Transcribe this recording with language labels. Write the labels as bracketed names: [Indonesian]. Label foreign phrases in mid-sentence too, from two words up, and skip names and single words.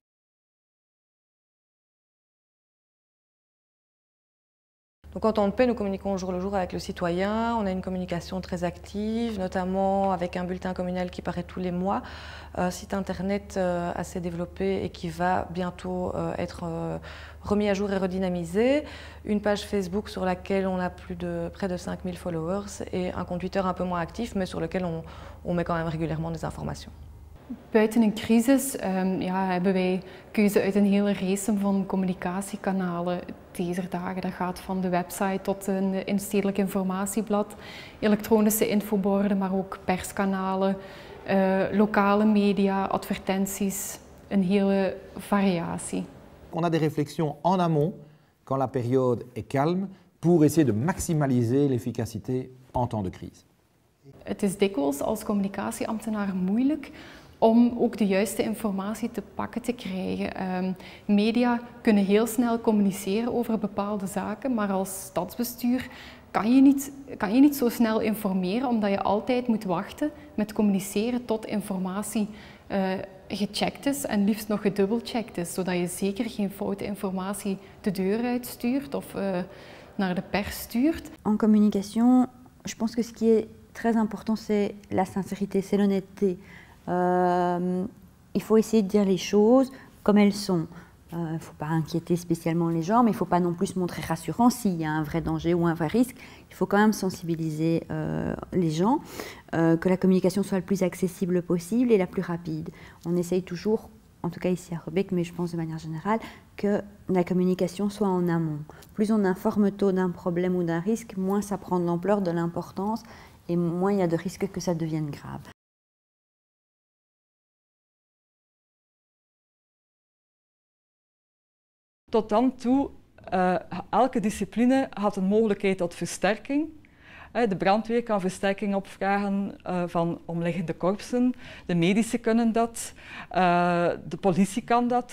[French] Donc en temps de paix, nous communiquons au jour le jour avec le citoyen, on a une communication très active, notamment avec un bulletin communal qui paraît tous les mois, un site internet assez développé et qui va bientôt être remis à jour et redynamisé, une page Facebook sur laquelle on a près de 5000 followers et un compte Twitter un peu moins actif, mais sur lequel on met quand même régulièrement des informations. [Dutch] Buiten een crisis hebben wij keuze uit een hele race van communicatiekanalen deze dagen. Dat gaat van de website tot een instedelijk informatieblad, elektronische infoborden, maar ook perskanalen, lokale media, advertenties, een hele variatie. [French] On a des réflexions en amont, quand la période est calme, pour essayer de maximaliser l'efficacité en temps de crise. [Dutch] Het is dikwijls als communicatieambtenaar moeilijk om ook de juiste informatie te pakken te krijgen. Media kunnen heel snel communiceren over bepaalde zaken, maar als stadsbestuur kan je niet zo snel informeren, omdat je altijd moet wachten met communiceren tot informatie gecheckt is en liefst nog gedubbelcheckt is, zodat je zeker geen foute informatie de deur uitstuurt of naar de pers stuurt. [French] En communication, je pense que ce qui est très important, c'est la sincérité, c'est l'honnêteté. Il faut essayer de dire les choses comme elles sont. Il ne faut pas inquiéter spécialement les gens, mais il ne faut pas non plus se montrer rassurant s'il y a un vrai danger ou un vrai risque. Il faut quand même sensibiliser les gens, que la communication soit le plus accessible possible et la plus rapide. On essaye toujours, en tout cas ici à Rubek, mais je pense de manière générale, que la communication soit en amont. Plus on informe tôt d'un problème ou d'un risque, moins ça prend de l'ampleur, de l'importance, et moins il y a de risques que ça devienne grave. [Dutch] Tot dan toe, elke discipline had een mogelijkheid tot versterking. De brandweer kan versterking opvragen van omliggende korpsen, de medici kunnen dat, de politie kan dat.